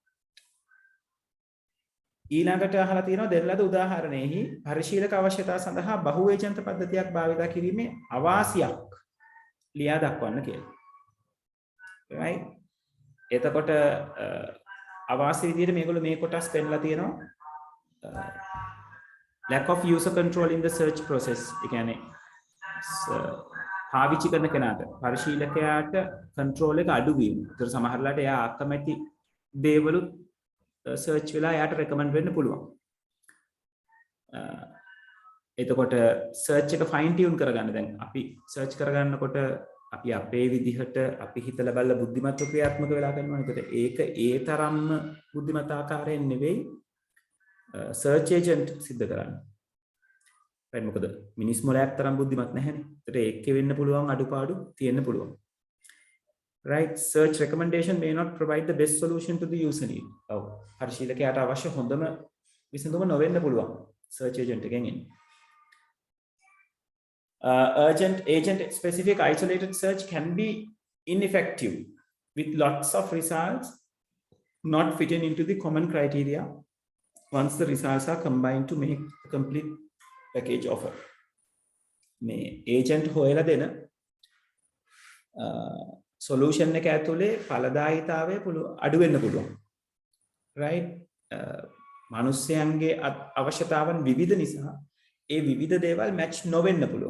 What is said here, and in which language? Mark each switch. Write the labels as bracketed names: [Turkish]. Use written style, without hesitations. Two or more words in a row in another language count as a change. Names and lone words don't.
[Sinhala] ඊළඟට අහලා තියෙනවා දෙන ලද උදාහරණයෙහි පරිශීලක අවශ්‍යතා සඳහා බහු ඒජන්ත පද්ධතියක් භාවිත කිරීමේ අවාසියක් ලියා දක්වන්න කියලා. [English] right? [Sinhala] එතකොට අවාසි විදිහට මේගොල්ලෝ මේ කොටස් පෙන්නලා තියෙනවා. [English] lack of user control in the search process. [Sinhala] ඒ කියන්නේ පාවිච්චි කරන කෙනාට පරිශීලකයාට control එක අඩු වීම. ඒතර සමහරලාට එයා අකමැති දේවලුත් search වෙලා එයාට recommend වෙන්න පුළුවන්. එතකොට search එක [English] fine tune [Sinhala] කරගන්න දැන් අපි search කරගන්නකොට අපි අපේ විදිහට අපි හිතලා බලලා බුද්ධිමත්ව ක්‍රියාත්මක වෙලා කරනවා. ඒකට ඒක ඒ තරම්ම බුද්ධිමත් ආකාරයෙන් නෙවෙයි [English] search agent [Sinhala] සිද්ධ කරන්නේ. right මොකද මිනිස් මොලයක් තරම් බුද්ධිමත් නැහැනේ. ඒකට ඒකේ වෙන්න පුළුවන් අඩුපාඩු තියෙන්න පුළුවන්. [English] right search recommendation may not provide the best solution to the user need. [Sinhala] ඔව් පරිශීලකයාට අවශ්‍ය හොඳම විසඳුම නොවෙන්න පුළුවන් [English] search agent [Sinhala] එකෙන් එන්නේ. [English] Urgent agent specific isolated search can be ineffective with lots of results not fitting into the common criteria once the results are combined to make a complete package offer. [Sinhala] මේ agent හොයලා දෙන solution එක ඇතුලේ ඵලදායීතාවය අඩු වෙන්න පුළුවන්. right මිනිස්යන්ගේ අවශ්‍යතාවන් විවිධ නිසා ඒ විවිධ දේවල් match නොවෙන්න පුළුවන්.